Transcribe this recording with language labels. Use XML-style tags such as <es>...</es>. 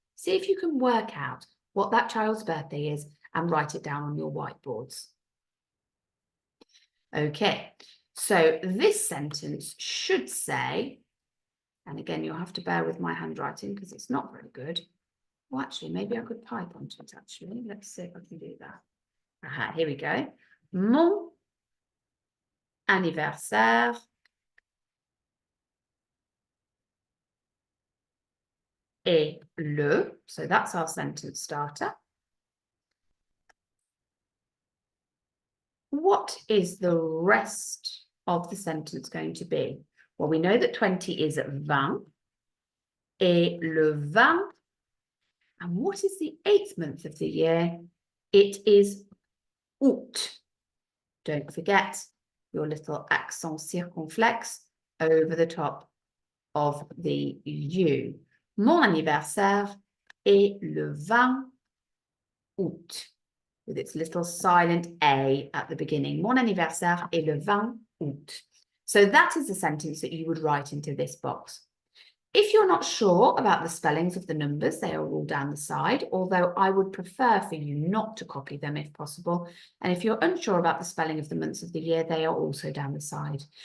<en>See if you can work out what that child's birthday is and write it down on your whiteboards. Okay, so this sentence should say, and again, you'll have to bear with my handwriting because it's not very good. Well, actually, maybe I could type onto it, actually. Let's see if I can do that. Aha, here we go.</en> <fr>Mon anniversaire est le.</fr> <en>So that's our sentence starter. What is the rest of the sentence going to be? Well, we know that 20 is 20.</en> <fr>Et le 20.</fr> <en>And what is the 8th month of the year? It is août. Don't forget your little accent circonflexe over the top of the U.</en> <fr>Mon anniversaire est le 20 août,</fr> <en>with its little silent A at the beginning.</en> <fr>Mon anniversaire est le 20 août.</fr> <en>So that is the sentence that you would write into this box. If you're not sure about the spellings of the numbers, they are all down the side, although I would prefer for you not to copy them if possible. And if you're unsure about the spelling of the months of the year, they are also down the side.</en>